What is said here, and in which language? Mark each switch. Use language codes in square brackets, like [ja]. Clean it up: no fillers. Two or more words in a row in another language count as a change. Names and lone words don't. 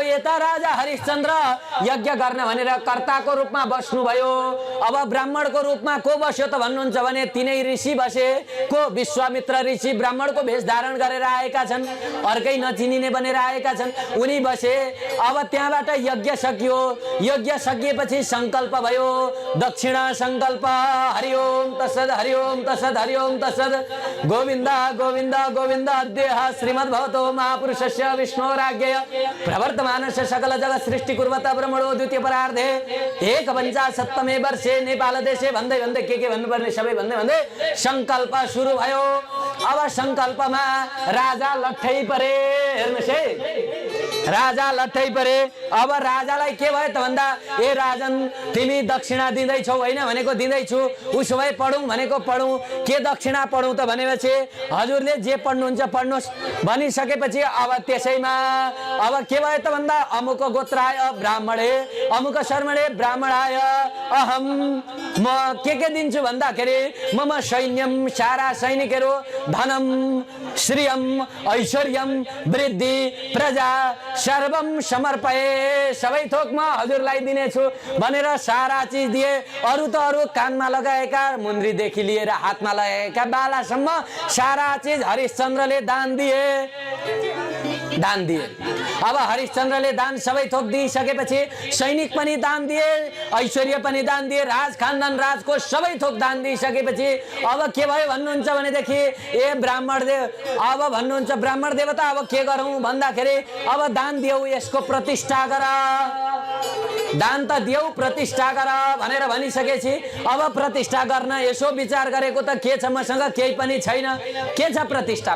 [ne] यता राजा हरिश्चन्द्र यज्ञ गर्न भनेर कर्ताको रूपमा बस्नुभयो। अब ब्राह्मणको रूपमा को बस्यो त भन्नुहुन्छ भने तिनै ऋषि बसे। को? विश्वामित्र ऋषि ब्राह्मणको भेष धारण गरेर आएका छन्, अर्कै नचिनिने बनेर आएका छन्, उनी बसे। अब त्यहाँबाट यज्ञ सकियो। यज्ञ सकिएपछि संकल्प भयो, दक्षिणा संकल्प। [sa] हरिओम तत्सद, हरिओम तत्सद, हरिओम तत्सद। गोविन्द गोविन्द गोविन्द अद्य श्रीमद्भगवतो महापुरुषस्य विष्णोराज्ञया प्रवर्तमानस्य सकल जगत् सृष्टि कुर्वता ब्रह्मणो द्वितीय परार्धे एकपञ्चाशत्तमे वर्षे नेपाल देशे [ne] भन्दै भन्दै के भन्नुपर्ने सबै भन्दै भन्दै संकल्प सुरु भयो। अब संकल्पमा राजा लट्ठै परे। हेर्नुहोस् है, राजा लट्ठै परे। अब राजालाई के भयो त भन्दा, ए राजन, तिमी दक्षिणा दिँदैछौ होइन भनेको दिँदैछु, उसो भए पढौँ भनेको पढौँ। के दक्षिणा पढौँ त भनेपछि हजुरले जे पढ्नुहुन्छ पढ्नुहोस् भनिसकेपछि अब त्यसैमा अब के भयो त भन्दा, [sa] अमुक गोत्राय ब्राह्मणे अमुक शर्मणे ब्राह्मणाय अहम, [ne] म के दिन्छु भन्दाखेरि [sa] मम सैन्यम, [ne] सारा सैनिकहरू, [sa] धनम श्रियम ऐश्वर्यम वृद्धि प्रजा सर्वम समर्पये, [ne] सबै थोक म हजुरलाई दिनेछु भनेर सारा चिज दिए। अरू त अरू कानमा लगाएका मुन्द्रीदेखि लिएर हातमा लगाएका बालासम्म सारा चिज हरिश्चन्द्रले दान दिए। अब हरिश्चन्द्रले दान सबै थोक दिइसकेपछि सैनिक पनि दान दिए, ऐश्वर्य पनि दान दिए, राज खानदान राजको सबै थोक दान दिइसकेपछि अब के भयो भन्नुहुन्छ भनेदेखि, ए ब्राह्मण देव, अब भन्नुहुन्छ ब्राह्मण देवता, अब के गरौँ भन्दाखेरि अब दान दियौ, यसको प्रतिष्ठा गर, दान त दियौ, प्रतिष्ठा गर भनेर भनिसकेपछि अब प्रतिष्ठा गर्न यसो विचार गरेको त के छ, मसँग केही पनि छैन, के छ प्रतिष्ठामा?